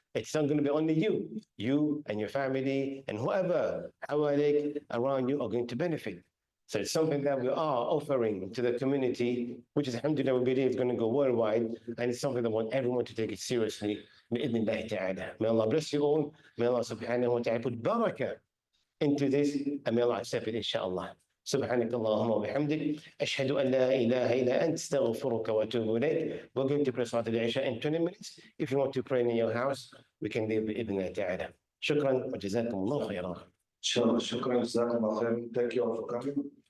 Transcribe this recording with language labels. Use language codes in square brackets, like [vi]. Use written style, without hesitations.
[en] It's not going to be only you and your family and whoever around you are going to benefit. So it's something that we are offering to the community, which is, alhamdulillah, we believe is going to go worldwide, and it's something that we want everyone to take it seriously. May Allah bless you all. May Allah subhanahu wa ta'ala put barakah into this, and may Allah accept it, inshallah. [ar] سبحانك اللهم وبحمدك أشهد أن لا إله إلا أنت استغفرك وأتوب إليك. [en] We're going to pray Salat al-Isha in 20 minutes. If you want to pray in your house, we can leave [ar] بإذن الله تعالى. شكرا وجزاكم الله خيرا. Inshallah, shukran, jazakallah khairan. [en] Thank you all for coming.